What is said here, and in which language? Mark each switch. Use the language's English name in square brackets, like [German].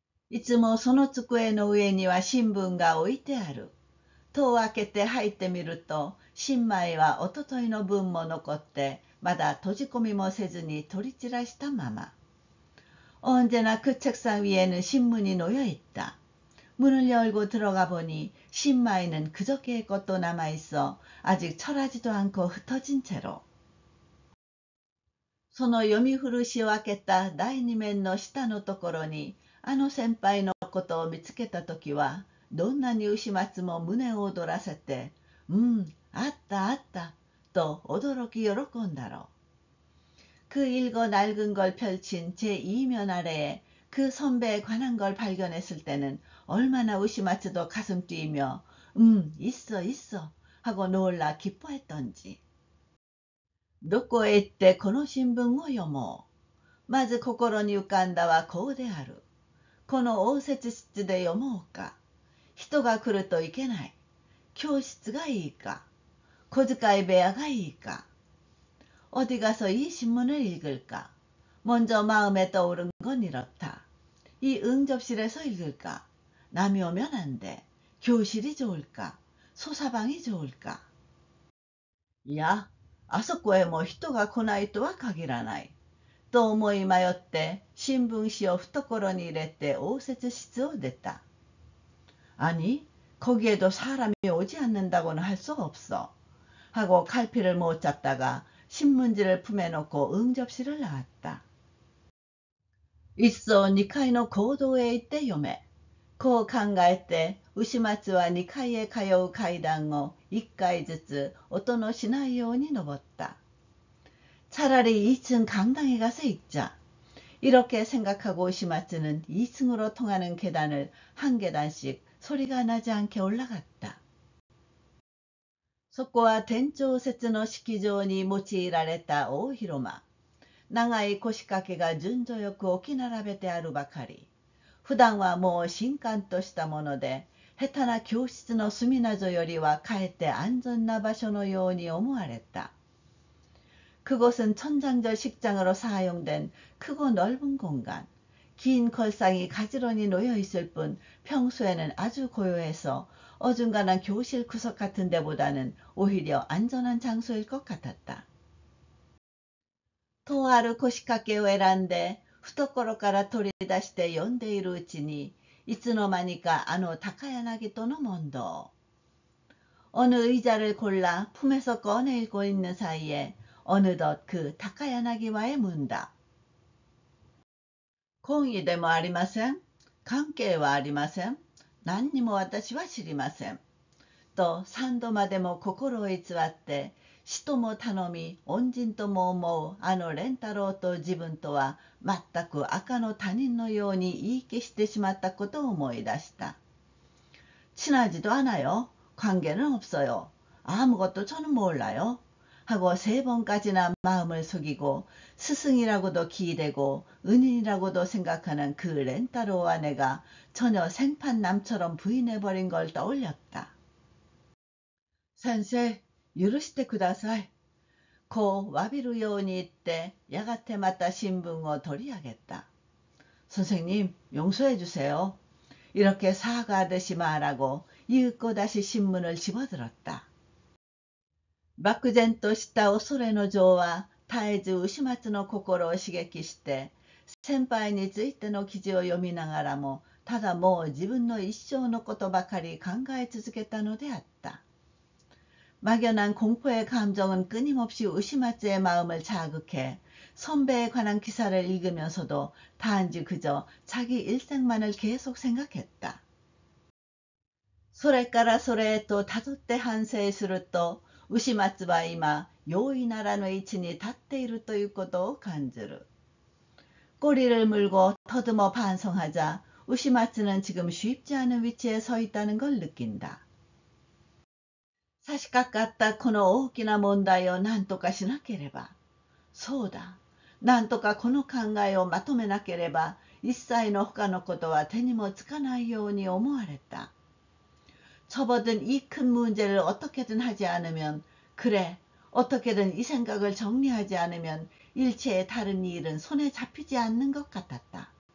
[Japanese] いつもその机の上には新聞が置いてある。戸を開けて入ってみると、新米はおとといの分も残って、まだ閉じ込みもせずに取り散らしたまま。 [Korean] 언제나 그 책상 위에는 신문이 놓여 있다. 문을 열고 들어가 보니 신마이는 그저께의 것도 남아있어 아직 철하지도 않고 흩어진 채로. [Japanese] その読み古しを開けた第二面の下のところにあの先輩のことを見つけたときはどんなに牛松も胸を躍らせてあったあったと驚き喜んだろう。 [Korean] 그 읽어 낡은 걸 펼친 제2면 아래에 그 선배에 관한 걸 발견했을 때는 얼마나 우시마츠도 가슴 뛰며 있어 있어 하고 놀라 기뻐했던지. [Japanese] どこへ行ってこの新聞を読もう。まず心に浮かんだはこうである。この応接室で読もうか。人が来るといけない。教室がいいか。小遣い部屋がいいか. [Korean] 어디 가서 이 신문을 읽을까? 먼저 마음에 떠오른 건 이렇다. 이 응접실에서 읽을까? 남이 오면 안 돼. 교실이 좋을까? 소사방이 좋을까? [Japanese] いや、あそこへも人が来ないとは限らない。と思い迷って新聞紙を懐に入れて応接室を出た. [Korean] 아니, 거기에도 사람이 오지 않는다고는 할 수 없어. 하고 갈피를 못 잡다가 신문지를 품에 놓고 응접실을 나왔다. [Japanese] いっそ2階の講堂へ行って読め。こう考えて、牛松は2階へ通う階段を1階ずつ音のしないように登った. [Korean] 차라리 2층 강당에 가서 읽자. 이렇게 생각하고 우시마츠는 2층으로 통하는 계단을 한 계단씩 소리가 나지 않게 올라갔다. [Japanese] そこは天長節の式場に用いられた大広間。長い腰掛けが順序よく置き並べてあるばかり。普段はもう神官としたもので、下手な教室の隅などよりはかえって安全な場所のように思われた. [Korean] 그곳은 천장절 식장으로 사용된 크고 넓은 공간. 긴 걸상이 가지런히 놓여 있을 뿐 평소에는 아주 고요해서 어중간한 교실 구석 같은 데보다는 오히려 안전한 장소일 것 같았다. [Japanese] とある腰掛けを選んで懐から取り出して読んでいるうちにいつの間にかあの高柳との問答. [Korean] 어느 의자를 골라 품에서 꺼내고 있는 사이에 어느덧 그 타카야나기와의 문답. [Japanese] 講義でもありません。関係はありません。何にも私は知りません。と3度までも心を偽って師とも頼み恩人とも思うあの蓮太郎と自分とは全く赤の他人のように言い消してしまったことを思い出した. [Korean] 친하지도 않아요. 관계는 없어요. 아무것도 저는 몰라요. 하고 3번까지나 마음을 속이고 스승이라고도 기대고 은인이라고도 생각하는 그 렌타로와 내가 전혀 생판남처럼 부인해버린 걸 떠올렸다. [Japanese] 先生、許してください。こう詫びるように言ってやがてまた新聞を取り上げた. [Korean] 선생님, 용서해 주세요. 이렇게 사과하듯이 말하고 이윽고 다시 신문을 집어들었다. [Japanese] 漠然とした恐れの情は絶えず牛松の心を刺激して先輩についての記事を読みながらもただもう自分の一生のことばかり考え続けたのであった. [Korean] 막연한 공포의 감정은 끊임없이 우시마츠의 마음을 자극해 선배에 관한 기사를 읽으면서도 단지 그저 자기 일생만을 계속 생각했다. [Japanese] それからそれへとたどって反省すると牛松は今容易ならぬ位置に立っているということを感じる. [Korean] 꼬리를 물고 더듬어 반성하자 우시마츠는 지금 쉽지 않은 위치에 서 있다는 걸 느낀다. [Japanese] 差し掛かったこの大きな問題を何とかしなければ。そうだ。何とかこの考えをまとめなければ一切の他のことは手にもつかないように思われた. [Korean] 접어든 이 큰 문제를 어떻게든 하지 않으면 그래 어떻게든 이 생각을 정리하지 않으면 일체의 다른 일은 손에 잡히지 않는 것 같았다.